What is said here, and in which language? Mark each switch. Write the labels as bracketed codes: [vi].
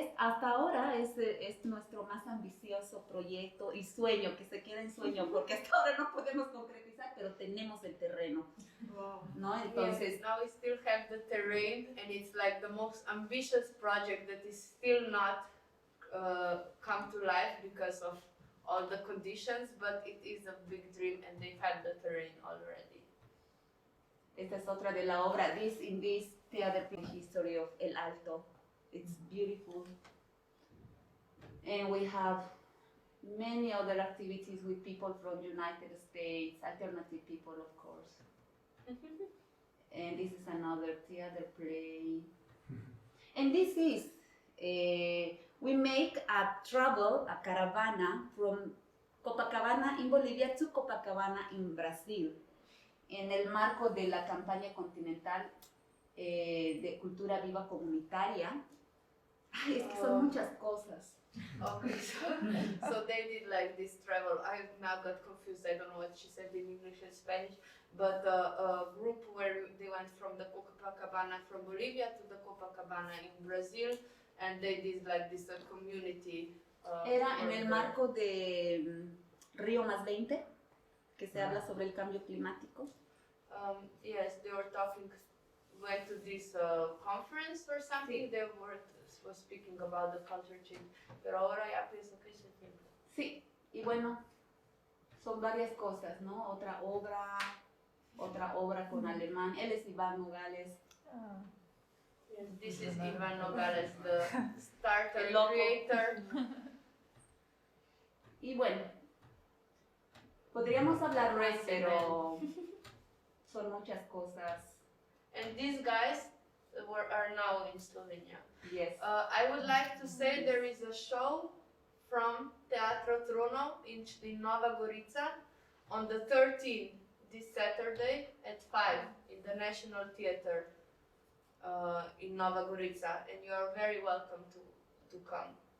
[es] Hasta ahora es nuestro más ambicioso proyecto y sueño, que se queda en sueño, porque hasta ahora no podemos concretizar, pero tenemos el terreno, ¿no? Entonces, [en] Yes, now we still have the terrain, and it's like the most ambitious project that is still not come to life because of all the conditions, but it is a big dream, and they've had the terrain already. [es] esta es otra de la obra, [en] in this theater history of El Alto. It's beautiful. And we have many other activities with people from United States, alternative people, of course. And this is another theater play. And this is, we make a travel, a caravana from Copacabana in Bolivia to Copacabana in Brazil, [es] en el marco de la campaña continental de cultura viva comunitaria. Ay, es que son muchas cosas. [en] Okay, so they did like this travel. I now got confused. I don't know what she said in English and Spanish, but a group where they went from the Copacabana from Bolivia to the Copacabana in Brazil, and they did like this community. [es] Era en el [en] the- [es] marco de Río más 20, que se habla sobre el cambio climático. [en] Yes, they were talking. Went to this conference or something. They was speaking about the culture change. [es] Pero ahora ya pienso que es el tiempo. Sí, y bueno, son varias cosas, ¿no? Otra obra con alemán. Él es Iván Nogales. [en] Yes, this is Ivan Nogales, the starter [es] El loco. [en] creator. [es] Y bueno, podríamos hablar más, [en] Crazy [es] pero son muchas cosas. [en] And these guys are now in Slovenia. Yes. I would like to say there is a show from Teatro Trono in Nova Gorica on the 13th, this Saturday at 5 in the National Theatre in Nova Gorica, and you are very welcome to come.